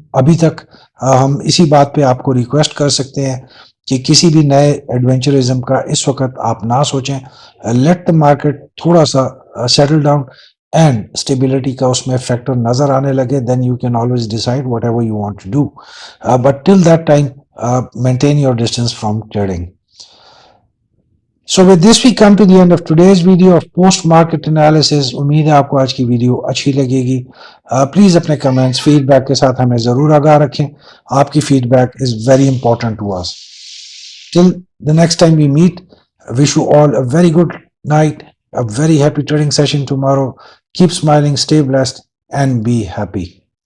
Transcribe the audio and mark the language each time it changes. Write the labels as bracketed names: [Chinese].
[Urdu] ابھی تک ہم اسی بات پہ آپ کو ریکویسٹ کر سکتے ہیں کہ کسی بھی نئے ایڈونچرزم کا اس وقت آپ نہ سوچیں. [English] let the market [Urdu] تھوڑا سا [English] settle down and stability [Urdu] کا اس میں [English] Factor نظر آنے لگے, then you can always decide whatever you want to do, but till that time maintain your distance from trading. So with this we come to the end of today's video of post market analysis. [Urdu] امید ہے آپ کو آج کی video اچھی لگے گی. Please اپنے کمنٹس فیڈ بیک کے ساتھ ہمیں ضرور آگاہ رکھیں, آپ کی feed back [English] Is very important to us. Till the next time we meet, I wish you all a very good night, a very happy trading session tomorrow. Keep smiling, stay blessed and be happy.